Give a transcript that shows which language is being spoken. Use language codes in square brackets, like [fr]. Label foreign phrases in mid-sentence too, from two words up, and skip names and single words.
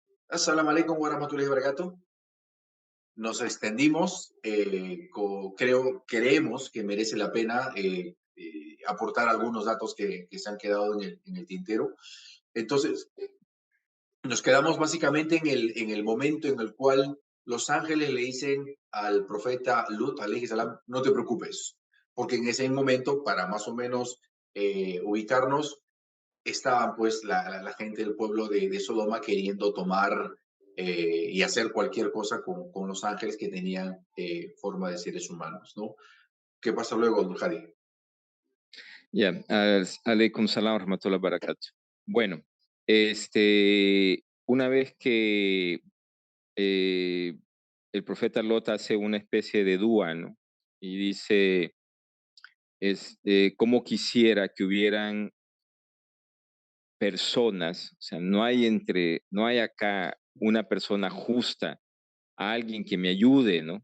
[ar] السلام عليكم ورحمة الله وبركاته. [es] Nos extendimos, creemos que merece la pena aportar algunos datos que se han quedado en el tintero. Entonces, nos quedamos básicamente en el momento en el cual los ángeles le dicen al profeta Lut, [ar] عليه السلام, [es] no te preocupes, porque en ese momento, para más o menos ubicarnos, estaban pues la gente del pueblo de Sodoma queriendo tomar y hacer cualquier cosa con los ángeles que tenían forma de seres humanos, ¿no? ¿Qué pasa luego, Abdul Hadi? [ar] Ya, عليكم السلام ورحمة الله وبركاته. [es] Bueno, una vez que eh, el profeta Lot hace una especie de dúa, ¿no? Y dice, cómo quisiera que hubieran personas, o sea, no hay acá una persona justa, alguien que me ayude, ¿no?